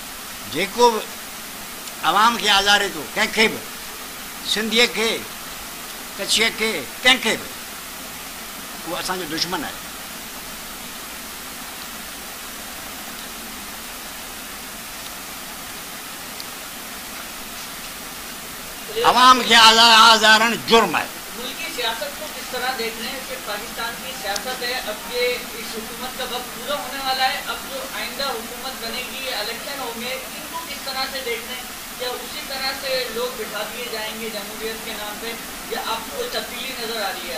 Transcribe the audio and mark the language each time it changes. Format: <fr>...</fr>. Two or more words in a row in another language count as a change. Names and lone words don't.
<sd>जेको आवाम खे आज़ारे थो, कंहिंखे बि, सिंधीअ खे, कच्छीअ खे, कंहिंखे बि, उहो असांजो दुश्मन आहे.</sd> <ur>عوام کے آزارن جرم ہے. ملکی سیاست کو کس طرح دیکھ رہے ہیں کہ پاکستان کی سیاست ہے, اب یہ اس حکومت کا وقت پورا ہونے والا ہے, اب جو آئندہ حکومت بنے گی, الیکشن ہوں گے, ان کو کس طرح سے دیکھ رہے ہیں؟ یا اسی طرح سے لوگ بٹھا دیے جائیں گے جمہوریت کے نام پہ, یا آپ کو تبدیلی نظر آ رہی ہے؟</ur>